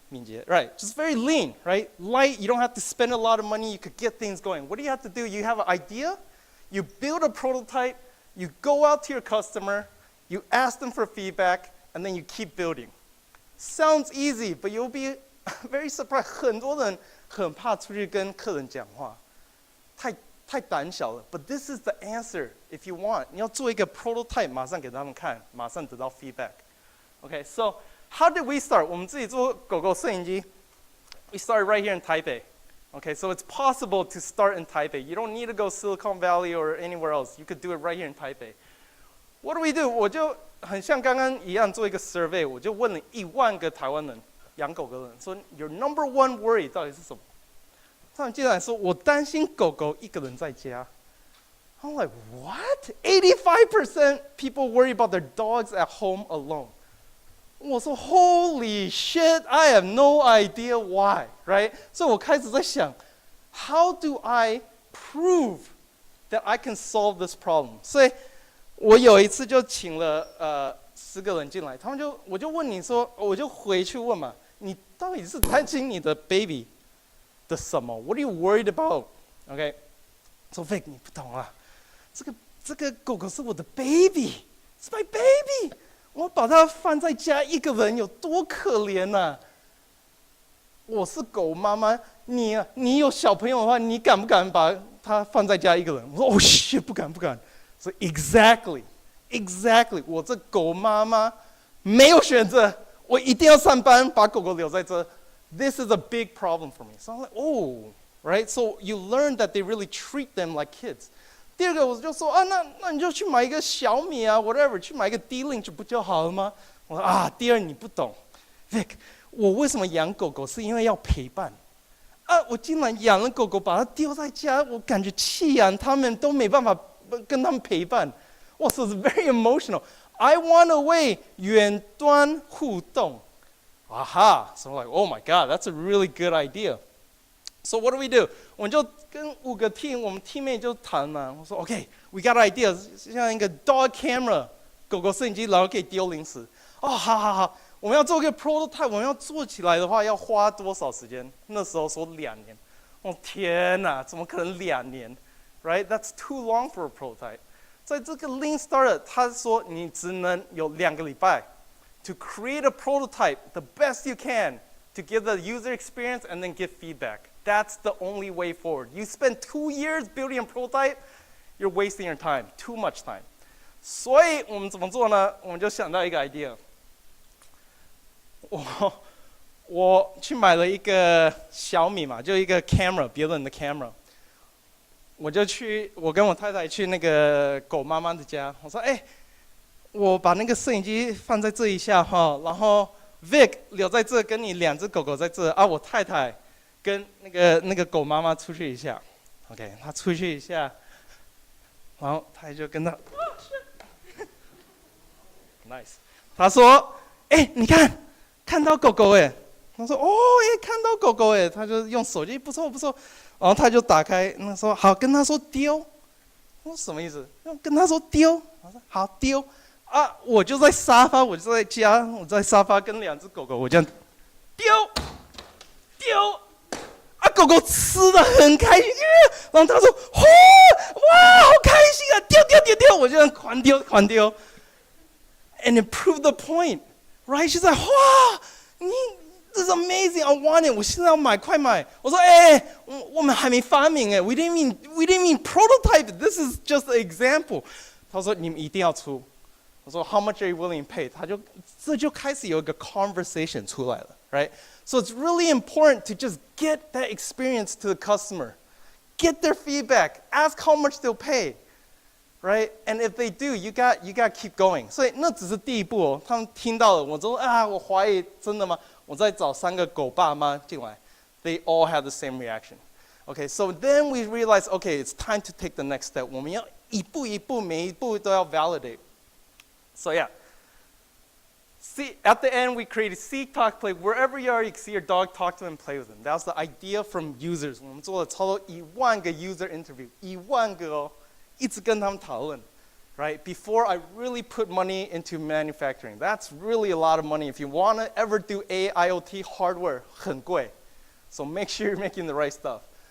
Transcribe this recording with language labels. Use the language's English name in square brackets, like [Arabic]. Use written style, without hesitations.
[English] 敏捷 right, just very lean, right? Light, you don't have to spend a lot of money, you could get things going. What do you have to do? You have an idea, you build a prototype, you go out to your customer, you ask them for feedback, and then you keep building. Sounds easy, but you'll be very surprised. [Chinese] 很多人很怕出去跟客人讲话，太胆小了。 [English] But this is the answer if you want. [Chinese] 你要做一个 prototype， 马上给他们看，马上得到 feedback. [English] Okay, so how did we start? [Chinese] 我们自己做狗狗摄影机 [English] We started right here in Taipei. Okay, so it's possible to start in Taipei. You don't need to go Silicon Valley or anywhere else. You could do it right here in Taipei. What do? [Chinese] 我就很像刚刚一样做一个 survey， 我就问了1万个台湾人。养狗狗的人说 ， [English] Your number one worry [Chinese] 到底是什么？他们竟然说，我担心狗狗一个人在家。 [English] I'm like, what? 85% people worry about their dogs at home alone. 我说 Holy shit, I have no idea why, right? [Chinese] 所以我开始在想 [English] ，How do I prove that I can solve this problem? [Chinese] 所以我有一次就请了10个人进来，我就问你说，我就回去问嘛。你到底是担心你的 baby 的什么 ？ [English] What are you worried about? [Chinese] OK， 说 Vic 你不懂啊，这个狗狗是我的 baby， 是 [English] my baby， [Chinese] 我把它放在家一个人有多可怜呐、我是狗妈妈，你有小朋友的话，你敢不敢把它放在家一个人？我说哦shit，不敢。所以 exactly， 我这狗妈妈没有选择。我一定要上班，把狗狗留在这。 [English] This is a big problem for me. So I'm like, oh, right? So you learn that they really treat them like kids. [Chinese] 第二个我就说啊，那你就去买一个小米啊 ，whatever， 去买一个 D-Link 不就好了吗？我说啊，第二你不懂 ，Vic， 我为什么养狗狗是因为要陪伴。啊，我竟然养了狗狗，把它丢在家，我感觉弃养他们都没办法跟他们陪伴。 [English] 哇，so it's very emotional. I want a way [Chinese] 远端互动。 [English] Aha! So I'm like, oh my god, that's a really good idea. So what do? [Chinese] 我们就跟5个 team， 我们 teammate 就谈嘛。我说 [English] OK, we got an idea， [Chinese] 像一个 dog camera， 狗狗摄影机，然后可以丢零食。哦，好，我们要做一个 prototype， 我们要做起来的话要花多少时间？那时候说2年。哦天哪，怎么可能2年 ？Right? [English] That's too long for a prototype. [Chinese] 在这个 Lean Startup， 他说你只能有2个礼拜 [English] to create a prototype the best you can to give the user experience and then give feedback. That's the only way forward. You spend 2 years building a prototype, you're wasting your time, too much time. [Chinese] 所以我们怎么做呢？我们就想到一个 idea. 我去买了一个小米嘛，就一个 camera， 别人的 camera。我跟我太太去那个狗妈妈的家，我说，我把那个摄影机放在这一下哈，然后 Vic 留在这，跟你2只狗狗在这啊，我太太跟那个狗妈妈出去一下 ，OK， 她出去一下，然后她就跟她，nice， 她说，你看到狗狗他说看到狗狗他就用手机不错，然后他就打开，那说好跟他说丢，我说什么意思？跟他说丢，我说好丢啊，我就在沙发，我就在家，我在沙发跟2只狗狗，我这样丢，啊狗狗吃的很开心，然后他说：“哇，好开心啊！丢！” 我就这样狂丢。 [English] And it proved the point, right? She's like, 哇，this is amazing. I want it. [Chinese] 我现在要买，快买！我说，我们还没发明哎 ， [English] we didn't even prototype. This is just an example. [Chinese] 他说你们一定要出。 [English] 我说 How much are you willing to pay? [Chinese] 这就开始有一个 conversation 出来了 right? [English] So it's really important to just get that experience to the customer. Get their feedback. Ask how much they'll pay. Right? And if they do, you got to keep going. [Chinese] 所以那只是第一步哦。他们听到了，我说我怀疑真的吗？我再找3个狗爸妈进来。 [English] They all have the same reaction. Okay, so then we realize, okay, it's time to take the next step. [Chinese] 我们要一步一步，每一步都要 validate. [English] So yeah. See, at the end, we created see, talk, play. Wherever you are, you can see your dog, talk to him, and play with him. That was the idea from users. [Chinese] 我们做了超多10000个 user interview，10000个哦，一直跟他们讨论。 [English] Right? Before I really put money into manufacturing. That's really a lot of money. If you want to ever do AIoT hardware, [Chinese] 很贵. [English] So make sure you're making the right stuff.